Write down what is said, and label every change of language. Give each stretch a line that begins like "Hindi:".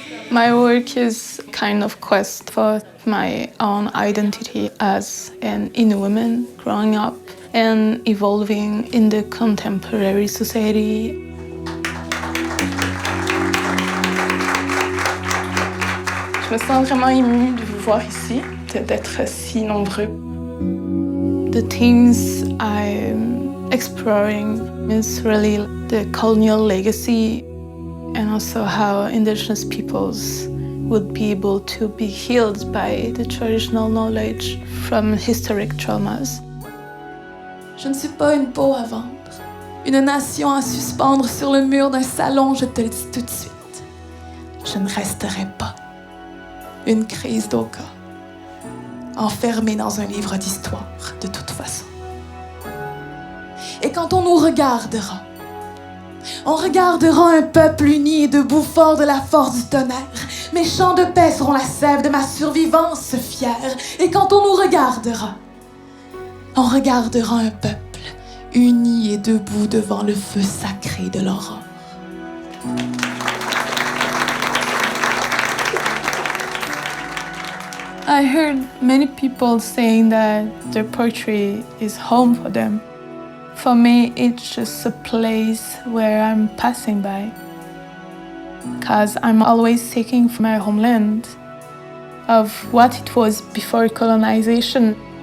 English: My work is a kind of quest for my own identity as an Innu woman growing up and evolving in the contemporary society.
French: Je me sens vraiment émue de vous voir ici, d'être si nombreux.
English: The themes I'm exploring is really the colonial legacy and also how Indigenous peoples would be able to be healed by the traditional knowledge from historic traumas.
French: Je ne suis pas une peau à vendre, une nation à suspendre sur le mur d'un salon, je te le dis tout de suite. Je ne resterai pas une crise d'Oka, enfermée dans un livre d'histoire de toute façon. Et quand on nous regardera, on regardera un peuple uni et debout fort de la force du tonnerre. Mes chants de paix seront la sève de ma survivance fière. Et quand on nous regardera, on regardera un peuple uni et debout devant le feu sacré de l'aurore.
English: I heard many people saying that their poetry is home for them. For me, it's just a place where I'm passing by, because I'm always seeking for my homeland, of what it was before colonization.